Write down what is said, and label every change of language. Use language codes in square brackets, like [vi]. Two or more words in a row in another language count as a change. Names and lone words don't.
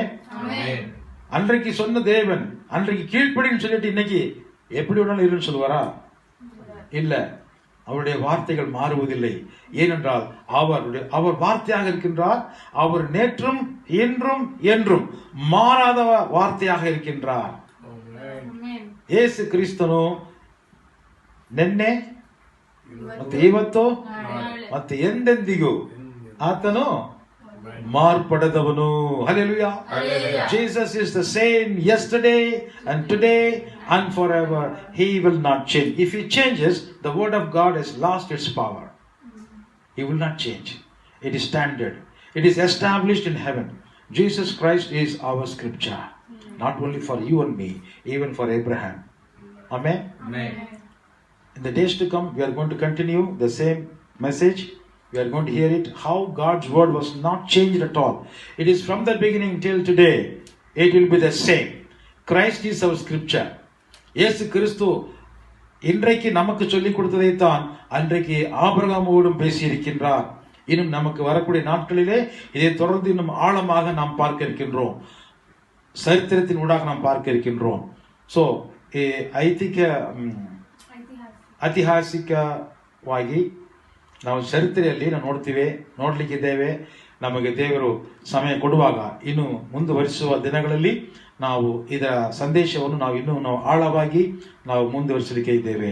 [ta] அன்றைக்கு சொன்ன தேவன் அன்றைக்கு கீழ்ப்படின்னு சொல்லிட்டு இன்னைக்கு எப்படி வேணாலும் இருன்னு சொல்லுவாரா? இல்ல. அவருடைய வார்த்தைகள் மாறுவதில்லை. ஏனென்றால் அவர் வார்த்தையாக இருக்கின்றார். அவர் நேற்றும் இன்றும் என்றும் மாறாத வார்த்தையாக இருக்கின்றார். [kn] ಯೇಸು ಕ್ರಿಸ್ತನು ನಿನ್ನೆ ಮತ್ತು ಇವತ್ತು ಮತ್ತು ಎಂದೆಂದಿಗೂ ಆತನು ಮಾರ್ಪಡದವನು. ಹಲ್ಲೆಲೂಯಾ. [en] Jesus is the same yesterday and today and forever. He will not change. If he changes, the word of God has lost its power. He will not change. It is standard. It is established in heaven. Jesus Christ is our scripture. Not only for you and me, even for Abraham. Amen. Amen. In the days to come, we are going to continue the same message. We are going to hear it, how God's word was not changed at all. It is from the beginning till today. It will be the same. Christ is our scripture. [ta] இயேசு கிறிஸ்து இன்றைக்கு நமக்கு சொல்லிக் கொடுத்ததைத்தான் அன்றைக்கு ஆபிரகாமோடும் பேசியிருக்கின்றார். இன்னும் நமக்கு வரக்கூடிய நாட்களிலே இதை தொடர்ந்து இன்னும் ஆழமாக நாம் பார்க்க இருக்கின்றோம். சரித்திரத்தின் ஊடாக நாம் பார்க்க இருக்கின்றோம். [kn] ಸೊ ಐತಿಹಾಸಿಕವಾಗಿ ನಾವು ಚರಿತ್ರೆಯಲ್ಲಿ ನಾವು ನೋಡ್ಲಿಕ್ಕಿದ್ದೇವೆ. ನಮಗೆ ದೇವರು ಸಮಯ ಕೊಡುವಾಗ ಇನ್ನು ಮುಂದುವರಿಸುವ ದಿನಗಳಲ್ಲಿ ನಾವು ಇದರ ಸಂದೇಶವನ್ನು ನಾವು ಆಳವಾಗಿ ನಾವು ಮುಂದುವರಿಸಲಿಕ್ಕೆ ಇದ್ದೇವೆ.